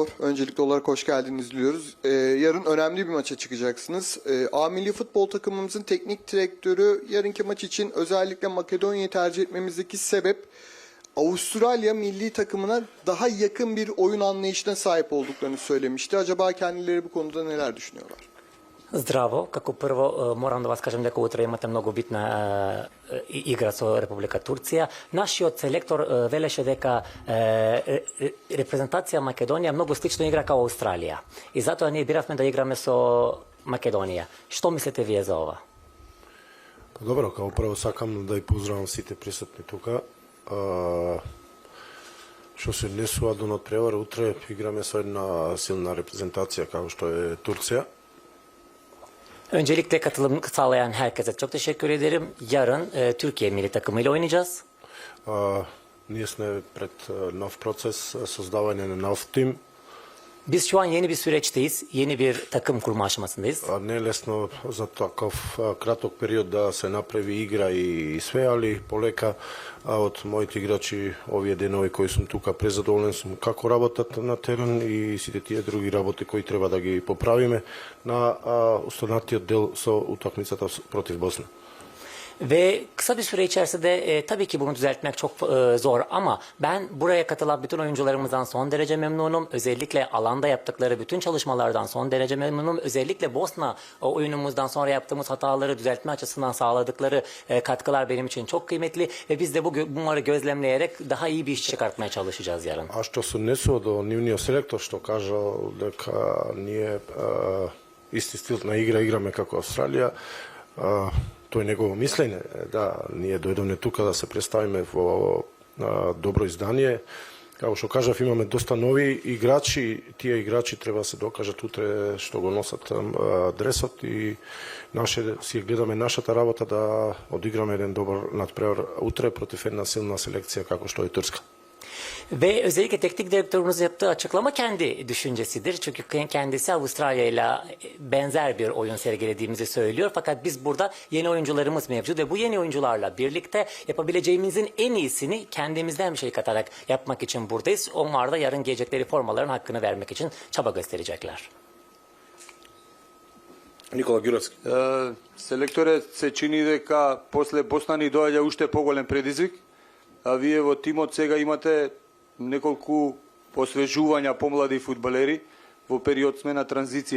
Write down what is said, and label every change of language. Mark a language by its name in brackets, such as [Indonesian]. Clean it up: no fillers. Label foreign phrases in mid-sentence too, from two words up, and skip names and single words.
[Turkish] Öncelikli olarak hoş geldiniz diliyoruz. Yarın önemli bir maça çıkacaksınız. A milli futbol takımımızın teknik direktörü yarınki maç için özellikle Makedonya'yı tercih etmemizdeki sebep Avustralya milli takımına daha yakın bir oyun anlayışına sahip olduklarını söylemişti. Acaba kendileri bu konuda neler düşünüyorlar? [Macedonian] Здраво, како прво морам да вас кажем дека утре имате многу битна игра со Република Турција. Нашиот селектор велеше дека репрезентација Македонија многу слично игра као Австралија. И затоа ние биравме да играме со Македонија. Што мислите вие за ова? Добро, као прво сакам да и поздравам сите присутни тука. Што се однесува до надпревар, утре играме со една силна репрезентација како што е Турција. [Turkish] Öncelikle katılım sağlayan herkese çok teşekkür ederim. Yarın Türkiye milli takımıyla oynayacağız. [Macedonian] Ние сме пред нов процес, создавање на нов тим. [Turkish] Biz şu an yeni bir süreçteyiz. Yeni bir takım kurma aşamasındayız. [Macedonian] Не е лесно за таков краток период да се направи игра и све, али полека од моите играчи овие денови кои сум тука презадоволен сум како работат на терен и сите tие други работи кои треба да ги поправиме на останатиот дел со утакмицата против Босна. [Turkish] Ve kısa bir süre içerisinde tabii ki bunu düzeltmek çok zor ama ben buraya katılan bütün oyuncularımızdan son derece memnunum. Özellikle alanda yaptıkları bütün çalışmalardan son derece memnunum. Özellikle Bosna oyunumuzdan sonra yaptığımız hataları düzeltme açısından sağladıkları katkılar benim için çok kıymetli ve biz de bunları gözlemleyerek daha iyi bir iş çıkartmaya çalışacağız yarın. [Macedonian] А што се однесува до нивниот селектор што кажа дека ние исти стил на игра играме како Австралија, тој негово мислење, да, ние дојдовме тука да се представиме во добро издание. Како што кажав, имаме доста нови играчи, тие играчи треба да се докажат утре што го носат дресот и си гледаме нашата работа да одиграме еден добар надпревар утре против една силна селекција како што е Турска. [Turkish] Ve özellikle teknik direktörümüz yaptığı açıklama kendi düşüncesidir. Çünkü kendisi Avustralya ile benzer bir oyun sergilediğimizi söylüyor. Fakat biz burada yeni oyuncularımız mevcut ve bu yeni oyuncularla birlikte yapabileceğimizin en iyisini kendimizden bir şey katarak yapmak için buradayız. Onlar da yarın giyecekleri formaların hakkını vermek için çaba gösterecekler. [Macedonian] Никола Ѓуровски. Селекторе, се чини дека после Босна ни доаѓа уште поголем предизвик, а вие во тимот сега имате неколку освежувања помлади фудбалери во период сме на транзиција.